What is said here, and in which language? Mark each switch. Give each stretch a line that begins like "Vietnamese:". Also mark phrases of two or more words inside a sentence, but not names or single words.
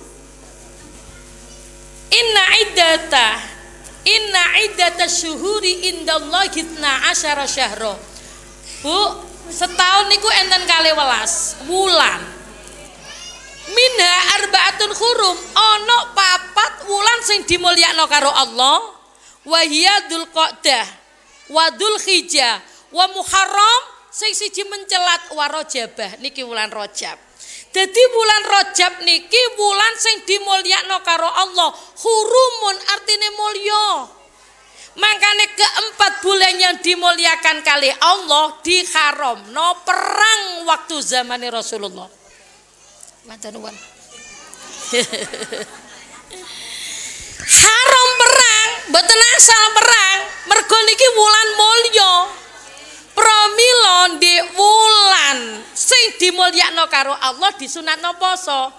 Arabic: إن عدة الشهور عند الله 12 شهرا.
Javanese: Bu, setahun niku enten 12 wulan.
Arabic: منها أربعة حرم,
Javanese: ana 4 wulan sing dimulyakno karo Allah.
Arabic: وهي ذو القعدة، وذو الحجة، والمحرم,
Javanese: sing siji mencelat
Arabic: ورجب
Javanese: niki wulan Rajab. Dadi wulan Rajab niki wulan sing dimulyakno karo Allah. Hurumun artine mulya.
Indonesian: Makanya keempat bulan yang dimuliakan kali Allah diharamno perang waktu zamane Rasulullah.
Javanese: Matur nuwun. Haram perang, mboten asal perang, mergo niki wulan mulya. Pramila di wulan sing dimulyakno karo Allah disunatno poso.